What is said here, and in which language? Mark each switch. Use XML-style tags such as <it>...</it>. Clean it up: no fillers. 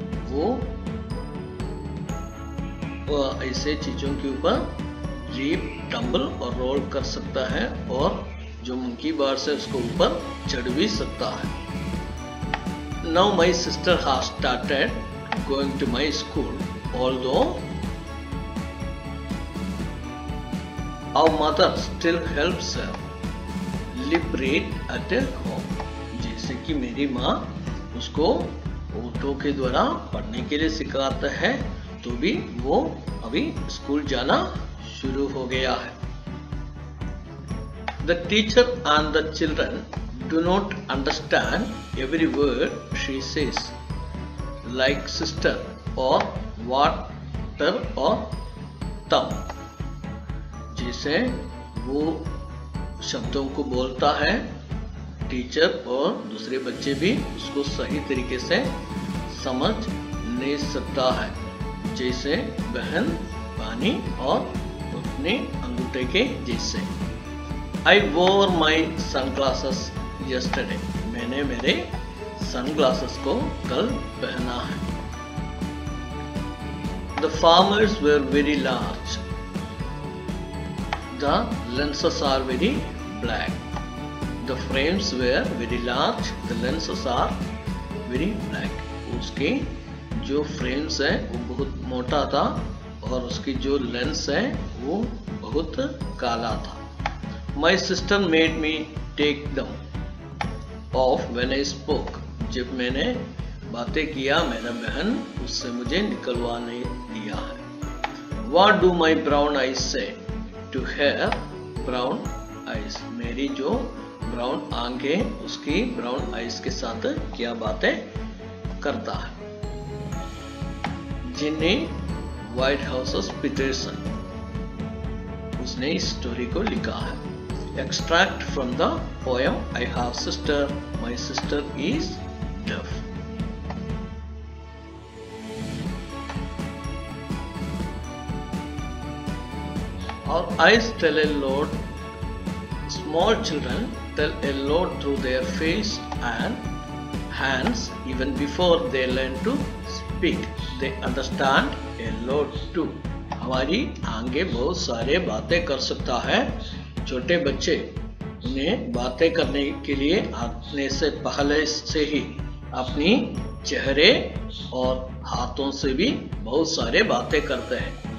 <hi>वो ऐसे चीजों के ऊपर लीप, टम्बल और रोल कर सकता है और जो मंकी बार से उसको ऊपर चढ़ भी सकता है।</hi> <en>Now my sister has started going to my school, although our mother still helps her lip read at home.</en> <hi>जैसे कि मेरी माँ उसको ओठों के द्वारा पढ़ने के लिए सिखाता है, तो भी वो अभी स्कूल जाना शुरू हो गया है।</hi> <en>The teacher and the children do not understand every word she says, like sister or water or thumb.</en> <hi>जैसे वो शब्दों को बोलता है, टीचर और दूसरे बच्चे भी उसको सही तरीके से समझ नहीं सकता है, जैसे बहन पानी और अपने अंगूठे के जैसे।</hi> <en>I wore my sunglasses yesterday.</en> <hi>मैंने मेरे सनग्लासेस को कल पहना है।</hi> <en>The farmers were very large. The lenses are very black. The frames were very large. The lenses are very black.</en> <hi>उसके जो फ्रेम्स है वो बहुत मोटा था और उसकी जो लेंस है वो बहुत काला था।</hi> <en>My sister made me take them off when I spoke.</en> <hi>जब मैंने बातें किया मेरा बहन उससे मुझे निकलवा नहीं दिया है।</hi> <en>What do my brown eyes say to her brown eyes?</en> <hi>मेरी जो ब्राउन आंखें उसकी ब्राउन आइज के साथ क्या बातें करता है। जिन्नी व्हाइट हाउस पीटरसन, उसने इस स्टोरी को लिखा है।</hi> <en>Extract from the poem I have sister, my sister is deaf. Our eyes tell a lot. Small children tell a lot through their face and hands even before they learn to speak. They understand a lot too.</en> <hi>हमारी आंखें बहुत सारे बातें कर सकता है। छोटे बच्चे उन्हें बातें करने के लिए आने से पहले से ही अपनी चेहरे और हाथों से भी बहुत सारे बातें करते हैं।</hi>